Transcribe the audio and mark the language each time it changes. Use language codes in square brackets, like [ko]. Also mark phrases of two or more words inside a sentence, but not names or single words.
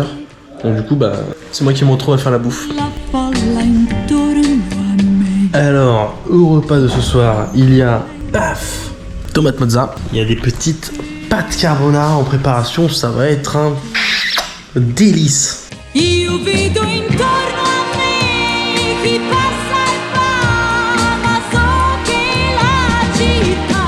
[fr] Donc du coup c'est moi qui me retrouve à faire la bouffe. Alors au repas de ce soir il y a tomate mozza. Il y a des petites pâtes carbonara en préparation, ça va être un délice. [it] Io vedo intorno a me chi passa e va, ma so che la città.